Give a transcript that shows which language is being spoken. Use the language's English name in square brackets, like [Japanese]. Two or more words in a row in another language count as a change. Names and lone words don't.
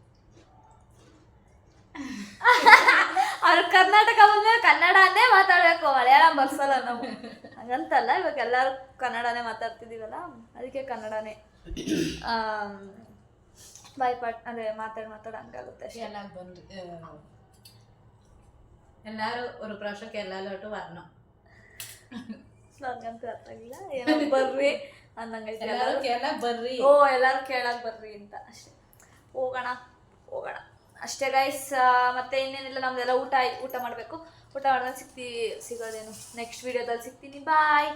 [Kannada] ಅವ್ರು ಕರ್ನಾಟಕ ಬಂದ್ರೆ ಕನ್ನಡನೇ ಮಾತಾಡಬೇಕು, ಮಲಯಾಳಂ ಬರ್ಸಲ್ಲ ನಾವು. ಹಂಗಂತಲ್ಲ, ಇವಾಗ ಎಲ್ಲರೂ ಕನ್ನಡನೇ ಮಾತಾಡ್ತಿದ್ದೀವಲ್ಲ, ಅದಕ್ಕೆ ಕನ್ನಡನೇ. ಬಾಯ್ಪಾಟ್ ಅಂದರೆ ಮಾತಾಡಿ ಹಂಗಾಗುತ್ತೆ ಅಷ್ಟೇ. [Malayalam] എല്ലാം ബന്ധു എല്ലാരും ഒരു പ്രാവശ്യമൊക്കെ എല്ലാവരോട്ട് വരണം. [Kannada] ನಂಗಂತೂ ಅರ್ಥ ಆಗಿಲ್ಲ, ಏನೋ ಬರ್ರಿ ಅನ್ನಂಗೈತೆ. [Malayalam] എല്ലാവരും കേരളം ಬರ್ರಿ. [Kannada] ಓ ಎಲ್ಲರೂ ಕೇಳಕ್ ಬರ್ರಿ ಅಂತ ಅಷ್ಟೇ. ಹೋಗೋಣ ಅಷ್ಟೇ ಗೈಸ್. ಮತ್ತೆ ಇನ್ನೇನಿಲ್ಲ, ನಮ್ದೆಲ್ಲ ಊಟ ಮಾಡಬೇಕು. ಊಟ ಮಾಡಿದ್ರೆ ಸಿಗೋದೇನು [English] next videoದಲ್ಲಿ [Kannada] ಸಿಗ್ತೀನಿ. ಬಾಯ್.